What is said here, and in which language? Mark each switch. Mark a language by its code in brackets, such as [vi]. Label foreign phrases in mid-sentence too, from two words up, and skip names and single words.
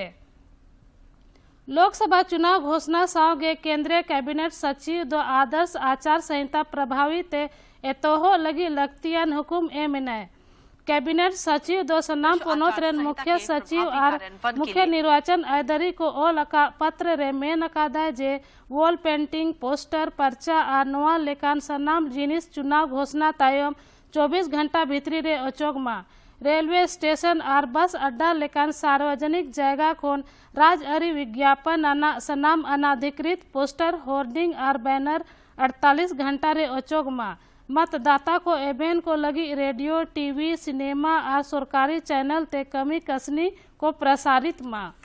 [sat] लोकसभा चुनाव घोषणा सावगे [hi] केंद्रीय कैबिनेट सचिव [sat] दो [hi] आदर्श आचार संहिता प्रभावी [sat] ते एतोहो लगी लख्तियान हुकुम ए मिनाय। कैबिनेट सचिव दो सनाम पोनोत रेन [hi] मुख्य सचिव और मुख्य निर्वाचन अधिकारी [sat] को ओ लका पत्र रे में नकादा जे [en] wall painting poster [sat] पर्चा और नवा लेकान सनाम जिनिस चुनाव घोषणा तायम 24 घंटा भीतरी रे अचोगमा [hi] रेलवे स्टेशन और बस अड्डा [sat] लेकान [hi] सार्वजनिक जगह [sat] खोन राजआरी विज्ञापन आना सनाम [hi] अनाधिकृत पोस्टर होर्डिंग और बैनर [sat] 48 घंटा रे अचोगमा मतदाता को एबेन को लगी [hi] रेडियो टीवी सिनेमा और सरकारी चैनल [sat] ते कमी कसनी को प्रसारित मां।